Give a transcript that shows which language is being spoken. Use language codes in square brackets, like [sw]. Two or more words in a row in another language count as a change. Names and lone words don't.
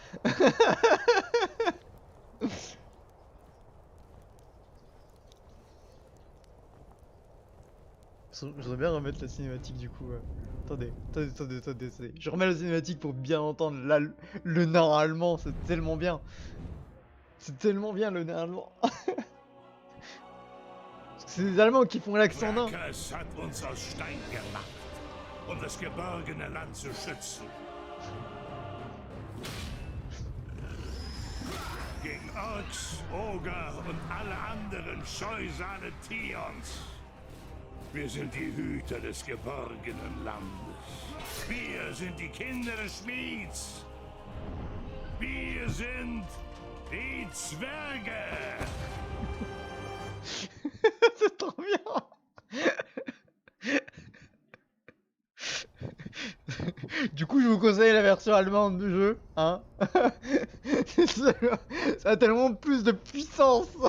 [fr] Je voudrais bien remettre la cinématique du coup. Attendez. Je remets la cinématique pour bien entendre là, le nain allemand, c'est tellement bien. C'est tellement bien le nain allemand. Parce que c'est des Allemands qui font l'accent nain. [de] Brackes hat uns aus Stein gemacht, das geborgene Land zu schützen. Gegen Orks, Oger und alle anderen Scheusale Tions. Wir sind die Hüter des geborgenen Landes. Wir sind die Kinder des Schmieds. Wir sind die Zwerge. [fr] C'est trop bien. Du coup, je vous conseille la version allemande du jeu, hein. Ça a tellement plus de puissance.